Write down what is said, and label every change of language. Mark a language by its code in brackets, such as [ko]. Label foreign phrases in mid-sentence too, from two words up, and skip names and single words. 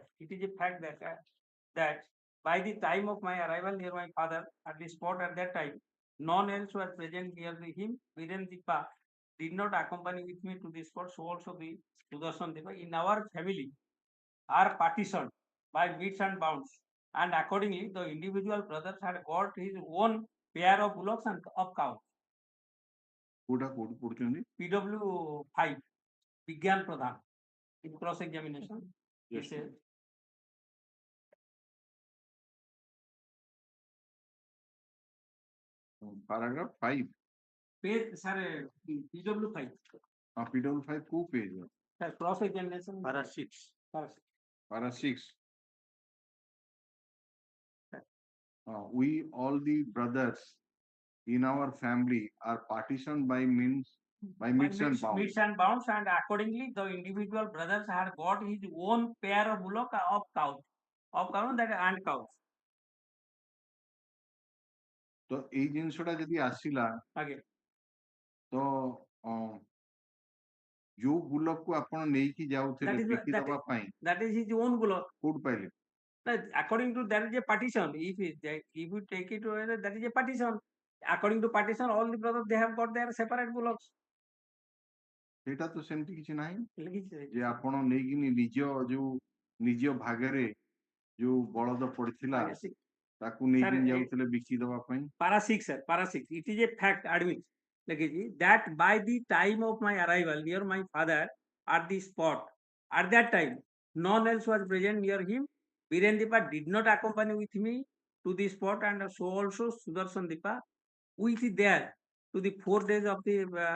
[en] It is a fact that by the time of my arrival near my father at the spot at that time, none else were present near him. Virendipa did not accompany with me to the spot, so also the Sudarshan Deva. In our family are partitioned by meets and bounds, and accordingly the individual brothers had got his own pair of bullocks and of cows. [or] କୋଉଟା କୋଉଠି ପଢୁଛନ୍ତି [en] PW5, Vigyan Pradhan, in cross examination. Yes, Yes, paragraph 5 page, sir, PW5, [or] PW5 କୋଉ page [en] sir, cross examination. Para 6. para 6 we all the brothers in our family are partitioned by meets and bounds. Meets and bounds, and accordingly the individual brothers had got his own pair of bullock of cows, that and cows. [or] ତ ଏଇ ଜିନିଷଟା ଯଦି ଆସିଲା [en] Okay. [or] ତ ଯୋଉ ବୁଲକକୁ ଆପଣ ନେଇକି ଯାଉଥିଲେ ବିକି ଦବା ପାଇଁ [en] That is his own bullock. [or] କୋଉଠୁ ପାଇଲେ [en] According to that is a partition. If you take it away, that is a partition. According to partition, all the brothers they have got their separate bullocks. [or] ସେଇଟା ତ ସେମିତି କିଛି ନାହିଁ ଯେ ଆପଣ ନେଇକିନି ନିଜ ଭାଗରେ ଯୋଉ ବଳଦ ପଡିଥିଲା ତାକୁ ନେଇକି ଯାଉଥିଲେ ବିକି ଦବା ପାଇଁ [en] Para 6, sir. Para 6. It is a fact, admit. That by the time of my arrival near my father at the spot, at that time, none else was present near him. Virendipa did not accompany with me to the spot, and so also Sudarshan Dipa, who is there to the 4 days of the incident.